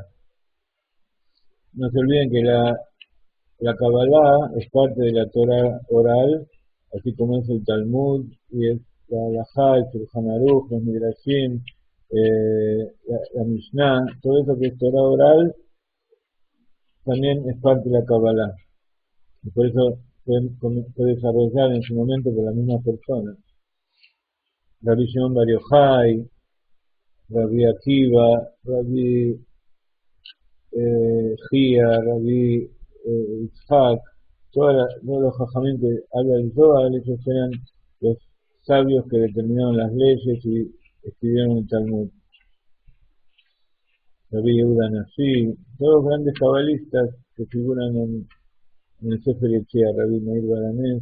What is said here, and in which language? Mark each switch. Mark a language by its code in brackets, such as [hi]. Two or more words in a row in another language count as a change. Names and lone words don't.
[es] No se olviden que la Kabbalah es parte de la Torá oral, así como es el Talmud y es la Halajá, el Shulchan Aruch, los Midrashim, la Mishnah, todo eso que es Torah oral, también es parte de la Kabbalah. Y por eso fue desarrollado en su momento por la misma persona. Rabbi Shimon Bar Yochai, Rabbi Akiva, Rabbi Gia, Rabbi Yitzhak, todos los jajamín que habla del Zohar, ellos eran los sabios que determinaron las leyes y escribieron el Talmud. Rabbi Yehuda Nasi, todos grandes cabalistas que figuran en el Sefer Yetzirah, Rabbi Meir Balanés.